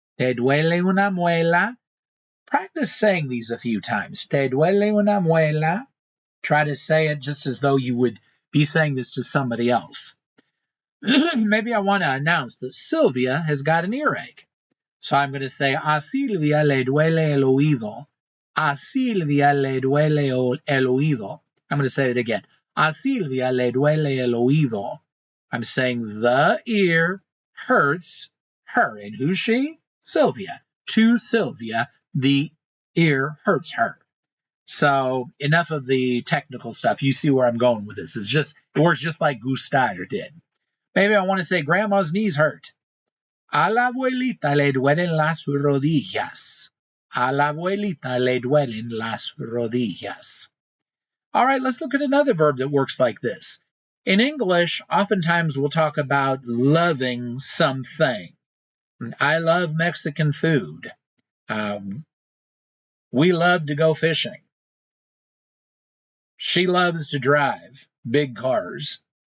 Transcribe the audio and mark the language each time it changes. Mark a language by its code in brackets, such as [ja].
[es] Te duele una muela. [en] Practice saying these a few times. [es] Te duele una muela. [en] Try to say it just as though you would be saying this to somebody else. Maybe I want to announce that Sylvia has got an earache. So I'm going to say, [es] a Silvia le duele el oído. A Silvia le duele el oído. [en] I'm going to say it again. [es] A Silvia le duele el oído. [en] I'm saying the ear hurts her. And who's she? Sylvia. To Sylvia, the ear hurts her. So enough of the technical stuff. You see where I'm going with this. It works just like Gustar did. Maybe I want to say grandma's knees hurt. [es] A la abuelita le duelen las rodillas. A la abuelita le duelen las rodillas. [en] All right, let's look at another verb that works like this. In English, oftentimes we'll talk about loving something. I love Mexican food. We love to go fishing. She loves to drive big cars.